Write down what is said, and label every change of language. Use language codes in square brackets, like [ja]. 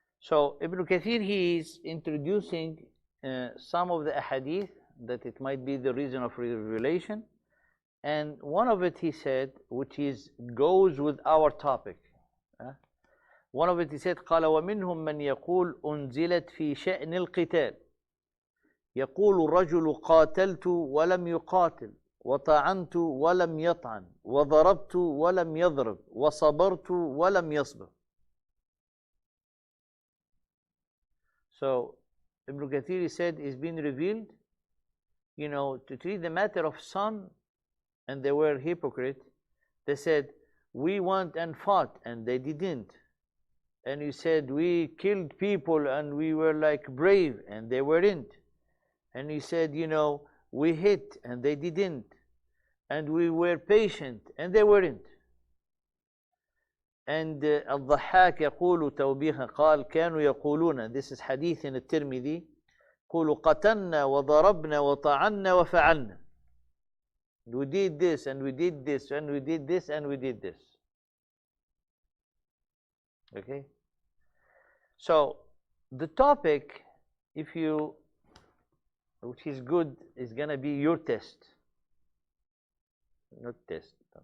[en] So Ibn Kathir, he is introducing some of the ahadith that it might be the reason of revelation, and one of it he said, which goes with our topic. One of it he said, [ar] قال ومنهم من يقول أنزلت في شأن القتال يقول الرجل قاتلت ولم يقاتل وطعنت ولم يطعن وضربت ولم يضرب وصبرت ولم يصبر. [en] So Ibn Kathir said it's been revealed, to treat the matter of some, and they were hypocrite. They said, we went and fought, and they didn't. And you said, we killed people, and we were like brave, and they weren't. And you said, we hit, and they didn't. And we were patient, and they weren't. [ar] And الضحاك يقول توبيخا قال كانوا يقولون, [en] this is hadith in [ar] الترمذي, يقولوا قتلنا وضربنا وطعنا وفعلنا. [en] We did this and we did this and we did this and we did this. Okay? So the topic, which is good, is going to be your test. Not test.